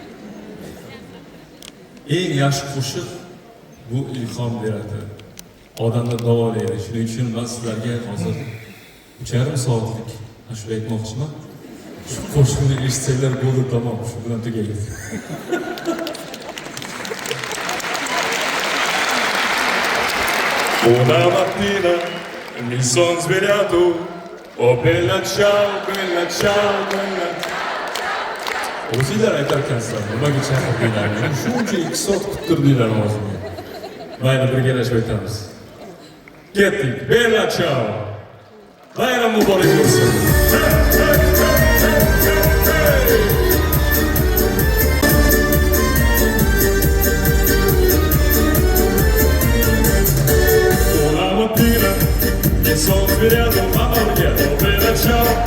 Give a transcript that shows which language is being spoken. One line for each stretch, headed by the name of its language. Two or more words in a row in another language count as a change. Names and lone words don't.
Uzbek: Eng yaxshi qo'shiq bu ilhom beradi. Odamni davolaydi. Shuning uchun men sizlarga hozir 3,5 soatlik ashula aytmoqchiman. Shu qo'shiqni eshitsanglar bo'ldi, tamom, shu bilan tugaydi.
Italian: Una mattina mi son svegliato, oh bella ciao, bella ciao, bella ciao.
Uzbek: O'zinglar aytarkansizlar, nimaga chaqirdinglar? Shuncha 2 soat kuttirdinglar hozirga. Mayli, birgalashib aytamiz. Ketdik,
Italian: bella ciao.
Uzbek: Bayram muborak bo'lsin.
Italian: Una mattina mi son svegliato, mamma mia, oh bella ciao.